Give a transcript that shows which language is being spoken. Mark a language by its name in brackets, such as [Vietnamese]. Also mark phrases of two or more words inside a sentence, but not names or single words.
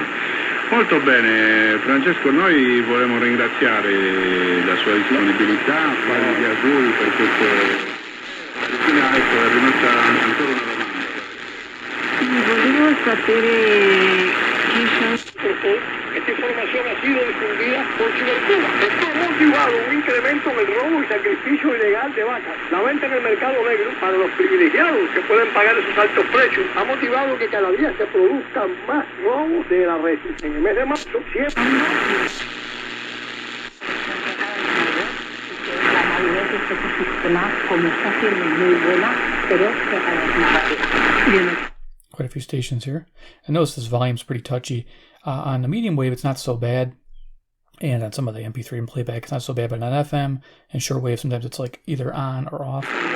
[Italian] Molto bene, Francesco, noi vorremmo ringraziare la sua disponibilità, fargli gli auguri per questo. Ecco, è rimasta ancora una domanda. Volevo sapere chi sono. [Spanish] Esta información ha sido difundida por Cibercuba. Esto ha motivado un incremento en el robo y sacrificio ilegal de vacas. La venta en el mercado negro para los privilegiados que pueden pagar esos altos precios ha motivado que cada día se produzcan más robos de la red. En el mes de marzo siempre... La validez de este sistema, como está siendo muy buena, pero cada vez más. [English] Quite a few stations here. And notice this volume's pretty touchy. On the medium wave, it's not so bad. And on some of the MP3 and playback, it's not so bad. But on FM and shortwave, sometimes it's like either on or off.